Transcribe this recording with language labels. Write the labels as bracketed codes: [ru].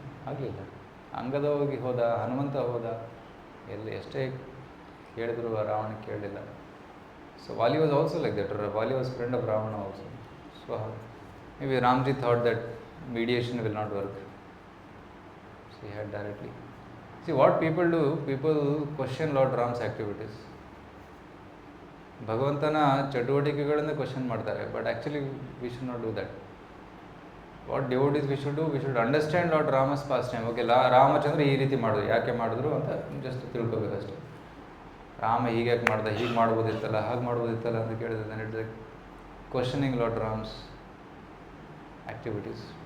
[kn] ಆಗಲಿಲ್ಲ. ಅಂಗದ ಹೋದ, ಹನುಮಂತ ಹೋದ, ಎಲ್ಲಿ ಎಷ್ಟೇ ಹೇಳಿದ್ರು ರಾವಣ ಕೇಳಲಿಲ್ಲ. [en] So Vali was also like that. Vali was friend of Ravana also. So maybe Ramji thought that mediation will not work. So he had directly. See what people do, people question Lord Ram's activities. [kn] ಭಗವಂತನ ಚಟುವಟಿಕೆಗಳನ್ನು question ಮಾಡ್ತಾರೆ, [en] But actually we should not do that. What devotees we should do, we should understand Lord Ram's pastime. [kn] Okay, Ramachandra ಈ ರೀತಿ ಮಾಡಿದ್ರು, ಯಾಕೆ ಮಾಡಿದ್ರು ಅಂತ just ತಿಳ್ಕೊಬೇಕಷ್ಟೆ. Rama ಹೀಗೆ ಯಾಕೆ ಮಾಡ್ದೆ, ಹೀಗೆ ಮಾಡ್ಬೋದಿತ್ತಲ್ಲ, ಹಾಗೆ ಮಾಡ್ಬೋದಿತ್ತಲ್ಲ ಅಂತ ಕೇಳಿದ್ರೆ [en] It's like questioning Lord Ram's activities.